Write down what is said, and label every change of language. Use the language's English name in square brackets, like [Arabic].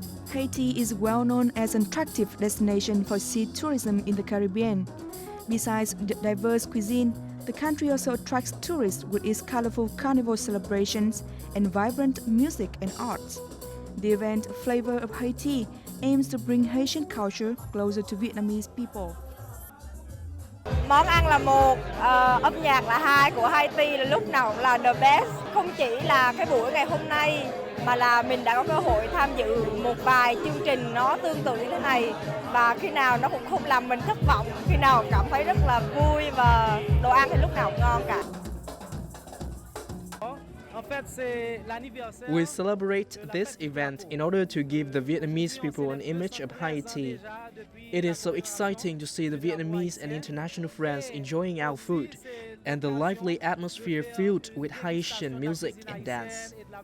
[English] Haiti is well known as an attractive destination for sea tourism in the Caribbean. Besides the diverse cuisine, the country also attracts tourists with its colorful carnival celebrations and vibrant music and arts. The event Flavor of Haiti aims to bring Haitian culture closer to Vietnamese people. [Vietnamese] Món ăn là một, âm nhạc là hai, của Haiti là lúc nào cũng là [English] the best. [Vietnamese] Không chỉ là cái buổi ngày hôm nay mà là mình đã có cơ hội tham dự một vài chương trình nó tương tự như thế này, và khi nào nó cũng không làm mình thất vọng, khi nào cảm thấy rất là vui và đồ ăn thì lúc nào cũng ngon cả. [English] We celebrate this event in order to give the Vietnamese people an image of Haiti. It is so exciting to see the Vietnamese and international friends enjoying our food and the lively atmosphere filled with Haitian music and dance.